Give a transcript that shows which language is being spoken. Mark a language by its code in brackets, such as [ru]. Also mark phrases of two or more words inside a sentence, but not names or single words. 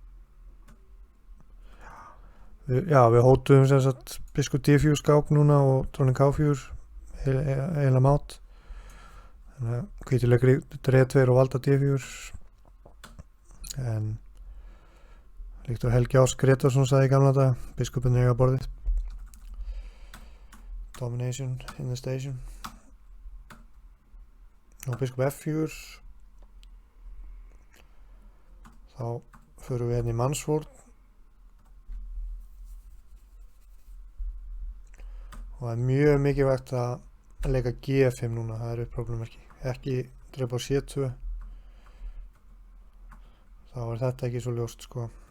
[is] Við hótuðum sem sagt biskup D4 skák núna og dróning K4 eiginlega mát. Þannig að hvítur leikur D2 og valda D4 en líkt og Helgi Ás Gretarsson sagði í gamla daga, biskupin eiga borðið. [en] Domination in the station. [is] Og biskup F4, þá förum við hérna í mannsvörn og það er mjög mikilvægt að leika G5 núna, það er uppróflumerki, ekki drepa á C2, þá er þetta ekki svo ljóst sko.